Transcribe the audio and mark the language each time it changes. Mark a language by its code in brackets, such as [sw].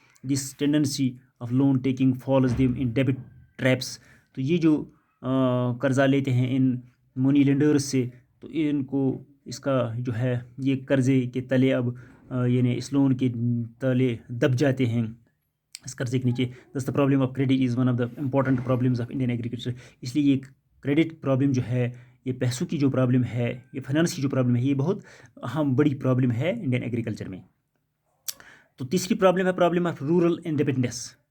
[en] This tendency of loan taking falls them in debit traps. [ur] تو یہ جو قرضہ لیتے ہیں ان منی لینڈرز سے تو ان کو اس کا جو ہے یہ قرضے کے تلے اب یعنی اس لون کے تلے دب جاتے ہیں اس قرضے کے نیچے. [en] This the problem of credit is one of the important problems of Indian agriculture. [ur] اس لیے یہ کریڈٹ پرابلم جو ہے یہ پیسوں کی جو پرابلم ہے, یہ فائنانس کی جو پرابلم ہے, یہ بہت اہم بڑی پرابلم ہے انڈین ایگریکلچر میں. تو تیسری پرابلم ہے [en] Problem of rural independence.